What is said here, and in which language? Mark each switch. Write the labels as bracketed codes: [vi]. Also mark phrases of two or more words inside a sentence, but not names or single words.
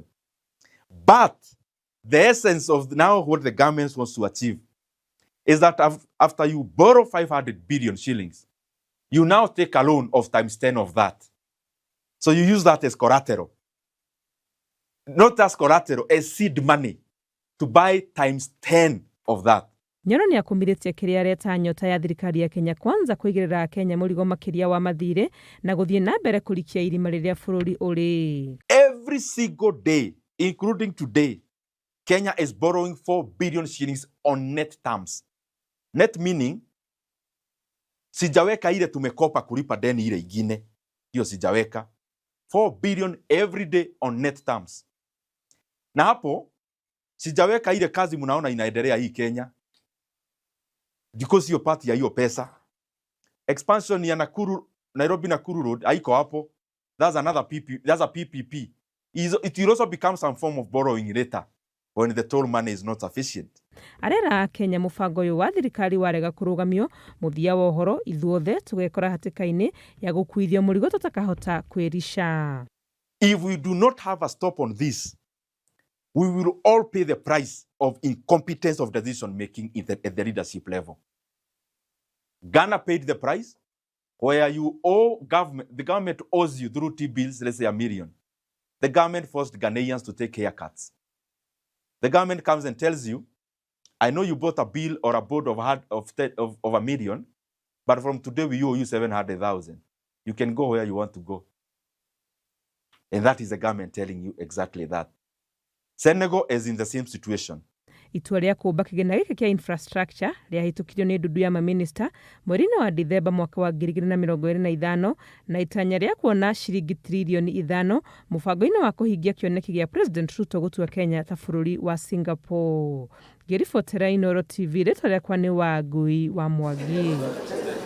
[en] But the essence of now what the government wants to achieve is that after you borrow 500 billion shillings, you now take a loan of times 10 of that. So you use that as collateral. Not as collateral, as seed money to buy times 10 of that. [ki] Nyoro nĩ akũmithĩtie kĩrĩa areta nyota ya thirikari ya Kenya Kwanza kũigĩrĩra Kenya mũrigo makĩria wa mathirĩ na gũthiĩ na mbere kũrikia irima rĩrĩa bũrũri ũrĩ. [en] Every single day, including today, Kenya is borrowing 4 billion shillings on net terms. Net meaning, [sw] sijaweka ile tumekopa kulipa deni ile ingine. Hiyo sijaweka. [en] 4 billion every day on net terms. [sw] Na hapo, sijaweka ile kazi mnaona inaendelea hii Kenya. Because hiyo part ya hiyo pesa. Expansion ya Nairobi Nakuru Road, haiko hapo. [en] That's a PPP. It will also become some form of borrowing later when the toll money is not sufficient. [ki] Arera Kenya mũbango ũyũ wa thirikari warega kũrũgamio mũthia wa ũhoro ithuothe tũgekora hatĩka-inĩ ya gũkuithio mũrigo tũtakahota kwĩrisha. [en] If we do not have a stop on this, we will all pay the price of incompetence of decision making at the leadership level. Ghana paid the price where you owe government, the government owes you through T-bills, let's say $1 million. The government forced Ghanaians to take haircuts. The government comes and tells you, I know you bought a bill or a bond of $1 million, but from today we owe you 700,000. You can go where you want to go. And that is the government telling you exactly that. Senegal is in the same situation. [ki] Itua rĩa kũmba kĩgĩna gĩkĩ kĩa infrastructure rĩahĩtũkirio nĩ ndundu ya mamĩnĩsta mweri-inĩ wa Dithemba mwaka wa 2025 na itanya rĩa kuona ciringi trilioni 5 mũbango-inĩ wa kũhingia kĩoneki gĩa President Ruto gũtua Kenya ta bũrũri wa Singapore. Ngĩribotera Inooro TV, rĩtwa rĩakwa nĩ Wangui wa Mwangi.